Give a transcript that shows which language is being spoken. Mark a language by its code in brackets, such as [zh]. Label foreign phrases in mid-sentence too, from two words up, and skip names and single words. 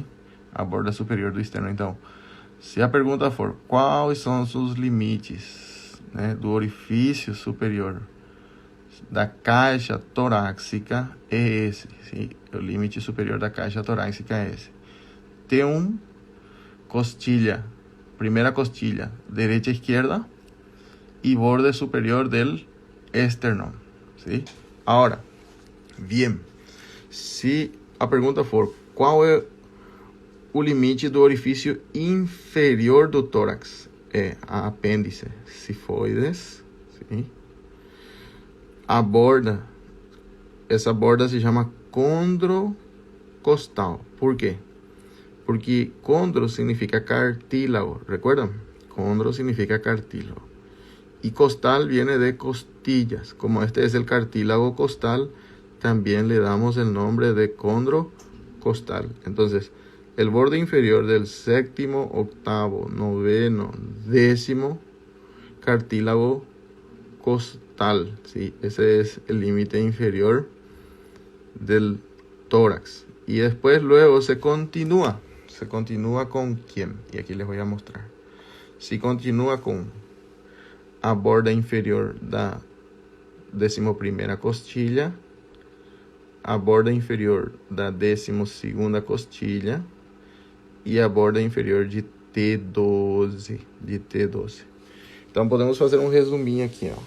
[pt] A borda superior do externo. Então, se a pergunta for quais são os limites, né, do orifício superior da caixa torácica, é esse, sim? O limite superior da caixa torácica é esse. T1, costilha, primeira costilha, direita e esquerda, [es] y borde superior del esternón, ¿sí? Ahora, bien, [pt] se a pergunta for qual é o limite do orifício inferior do tórax, é a apêndice sifoides, ¿sí? A borda, essa borda se chama condrocostal. ¿Por quê? Porque condro significa cartílago, ¿recuerdan? [es] Condro significa cartílago. Y costal viene de costillas. Como este es el cartílago costal, también le damos el nombre de condrocostal. Entonces, el borde inferior del séptimo, octavo, noveno, décimo cartílago costal, ¿sí? Ese es el límite inferior del tórax. Y después luego se continúa. ¿Se continúa con quién? Y aquí les voy a mostrar. Se continúa con [pt] a borda inferior da 11ª costilha, a borda inferior da 12ª costilha e a borda inferior de T12, Então podemos fazer um resuminho aqui, ó.